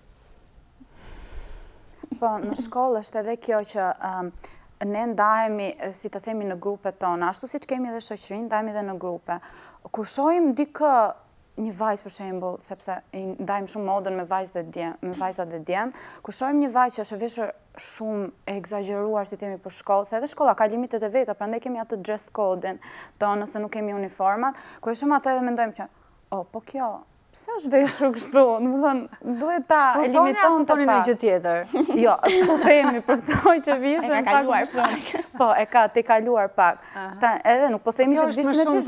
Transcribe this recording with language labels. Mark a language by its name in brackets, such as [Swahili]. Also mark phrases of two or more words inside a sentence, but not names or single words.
[Albanian] Po, në shkollë është edhe kjo që ne ndahemi, si të themi, në grupet tona, ashtu siç kemi edhe shoqërinë, ndahemi edhe në grupe. Kur shohim dikë një vajzë për shembull, sepse ndajmë shumë modën me vajzat dhe djemt, kur shohim një vajzë që është e veshur shumë e egzageruar, si themi, për shkollë, se edhe shkolla ka limitet e veta, prandaj kemi atë [English] dress code- [Albanian] in tonë nëse nuk kemi uniformat, kur e shohim atë edhe mendojmë që, po kjo, pse është veshur kështu? Do të thonë, duhet ta limiton të pak. Gjë tjetër. Jo, kështu themi për këto që vishën pak më shumë. Po, e ka të kaluar pak. Edhe nuk po themi që të vishën me pijama.